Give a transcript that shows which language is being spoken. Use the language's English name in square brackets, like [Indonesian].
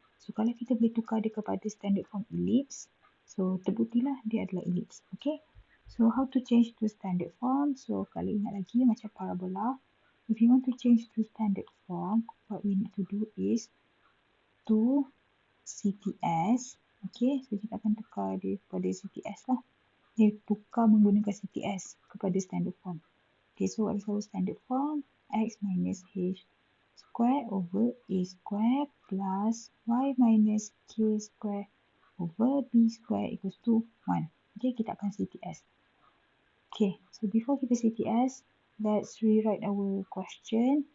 [Malay] So kalau kita boleh tukar dia kepada standard form ellipse, so terbuktilah dia adalah ellipse. Okay. [English] So how to change to standard form? [Malay] So kalau ingat lagi macam parabola, [English] if you want to change to standard form, what we need to do is to CTS. [Malay] Okay, so kita akan tukar dia kepada CTS lah. Tukar menggunakan CTS kepada standard form. [English] Okay, so what is our standard form? X minus H square over A square plus Y minus K square over B square equals to 1. [Malay] Okay, kita akan CTS. [English] Okay, so before kita CTS, let's rewrite our question.